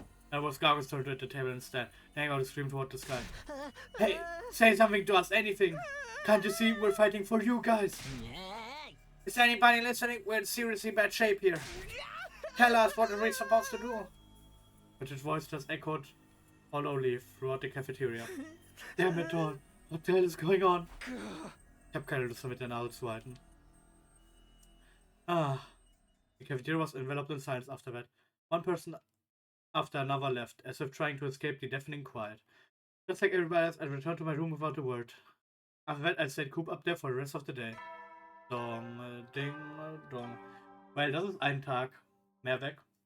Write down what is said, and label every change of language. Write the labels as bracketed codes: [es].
[en] That was Gargo's turn at the table instead. Hang out to scream toward the sky. Hey, say something to us, anything! Can't you see we're fighting for you guys? Is anybody listening? We're in seriously bad shape here. Tell us what we're supposed to do. But his voice just echoed hollowly throughout the cafeteria. Damn it all. What the hell is going on? [de] Ich hab keine Lust mehr mit der Nase zu halten. [en] The cafeteria was enveloped in silence after that. One person after another left, as if trying to escape the deafening quiet. Just like everybody else, I returned to my room without a word. After that, I stayed cooped up there for the rest of the day. [de] Dong, ding, dong. Well, das ist ein Tag. Mehr weg.